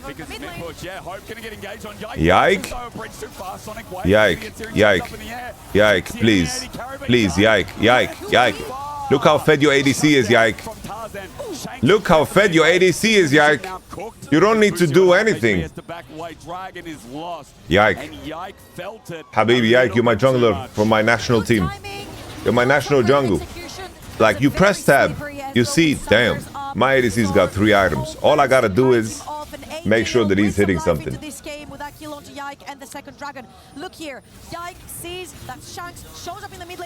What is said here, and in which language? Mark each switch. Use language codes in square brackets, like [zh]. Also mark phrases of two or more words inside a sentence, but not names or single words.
[en] Yike. Yike. Yike. Yike, please. Please, Yike. Yike. Yike. Look how fed your ADC is, Yike. Look how fed your ADC is, Yike. You don't need to do anything. Yike. Habibi, Yike, you're my jungler from my national team. You're my national jungle. Like, you press tab, you see, damn, my ADC's got 3 items. All I gotta do is make sure that he's hitting something. Look here, Yike sees that Shanks shows up in the mid lane.